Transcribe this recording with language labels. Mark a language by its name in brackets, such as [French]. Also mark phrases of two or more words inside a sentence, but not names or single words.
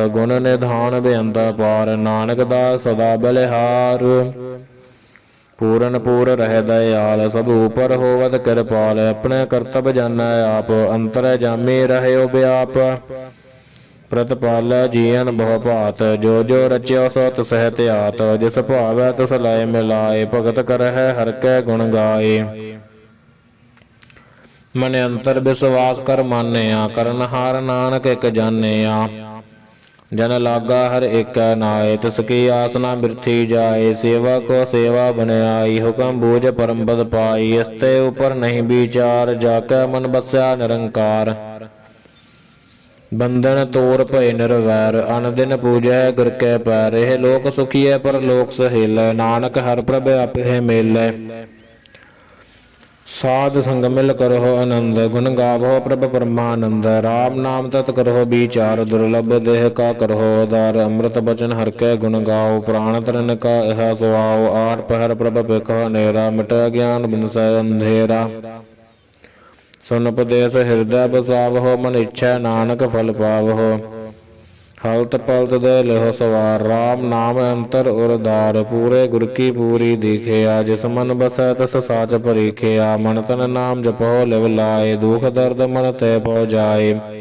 [Braj] गुण निधान बेअंत पार, नानक दास सदा बलिहार। पूरन पूर रह दयाल, सब ऊपर होवत कृपाल। अपने कर्तव्य जानै आप, अंतर जामी रहयो व्याप। प्रतिपाल जीवन बहु भात, जो जो रच्यो सो तिसह त्यात। जिस भावै तिस लय मिलाए, भगत करह हर कै गुण गाए। मन अंतर विश्वास कर मानिया, करनहार नानक एक जानिया। जन लागा हर एक नाय, तिसकी आसना बिरथी जाए। सेवा को सेवा बनाई, हुक्म बूझ परम पद पाई। इसते ऊपर नहीं विचार, जाकै मन बस्या निरंकार। बंधन तोर भय निर्वैर, अन दिन पूजै गुर कै पैर। यह लोक सुखीऐ पर लोक सहेलै, नानक हर प्रभ आपे मेलै। साध संग मिल करहो आनंद, गुण गावो प्रभ परमानंद। राम नाम तत् करहो विचार, दुर्लभ देह का करहो उदार। अमृत बचन हर कै गुण गाओ, प्राण तरण का यह सुआओ। आठ पहर प्रभ बिखो नेरा, मिट ज्ञान बिनसै अंधेरा। सुन उपदेस हिरदै बसावहु, मन इच्छै नानक फल पावहु। हलत पलत दे लिहु सवार, राम नाम अंतर उरदार। पूरे गुर की पूरी दीखिआ, जिस मन बसै तिस साच परीखिआ। मन तन नाम जपहु लिव लाए, दुख दरद मन ते पहु जाए।